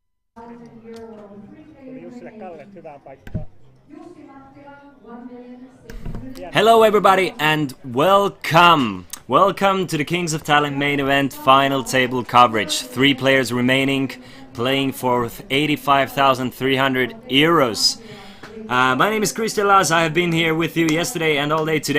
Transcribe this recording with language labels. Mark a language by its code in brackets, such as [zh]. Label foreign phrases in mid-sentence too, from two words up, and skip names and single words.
[en] €1,000 free [fi] Tuli [en] players [fi] Jussille [en] remaining. [fi] Kallet hyvää paikkaa. Jussi Mattila, 1,600,000. [en] Hello everybody and welcome! Welcome to the Kings of Tallinn main event final table coverage. 3 players remaining, playing for 85,300 euros. My name is Christian Laz. I have been here with you yesterday and all day today.